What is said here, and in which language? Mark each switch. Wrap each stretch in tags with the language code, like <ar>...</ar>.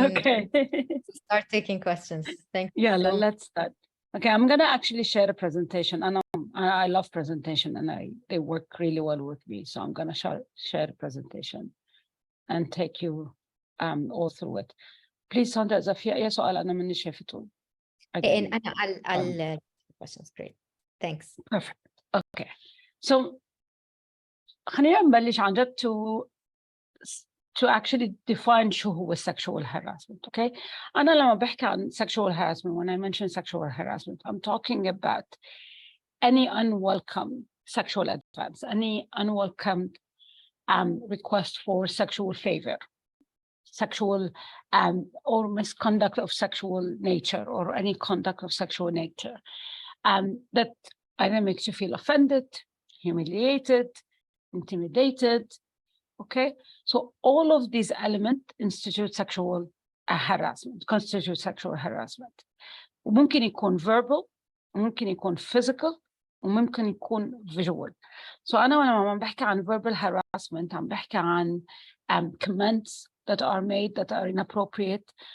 <en>Okay. start taking questions. Thank you. Yeah, so let's start. Okay, I'm gonna actually share a presentation. I love presentation, and they work really well with me. So I'm gonna share a presentation and take you all through it.</en> <ar>Please, Sandra, إذا في أي سؤال أنا ماني شايفته.</ar> <en>and I'll questions. Great. Thanks. Perfect. Okay.</en> <ar>So خلينا نبلش عن جد</ar> <en>to actually define</en> <ar>شو هو sexual harassment.</ar> <en>Okay.</en> <ar>أنا لما بحكي عن</ar> <en>sexual harassment, when I mention sexual harassment, I'm talking about any unwelcome sexual advance, any unwelcome request for sexual favor, sexual or misconduct of sexual nature, or any conduct of sexual nature that either makes you feel offended, humiliated, intimidated. Okay, so all of these elements constitute sexual harassment.</en> <ar>وممكن يكون verbal, وممكن يكون physical, وممكن يكون visual.</ar> <en>So</en> <ar>أنا لما بحكي عن</ar> <en>verbal harassment</en> <ar>عم بحكي عن</ar> <en>comments that are made that are inappropriate.</en>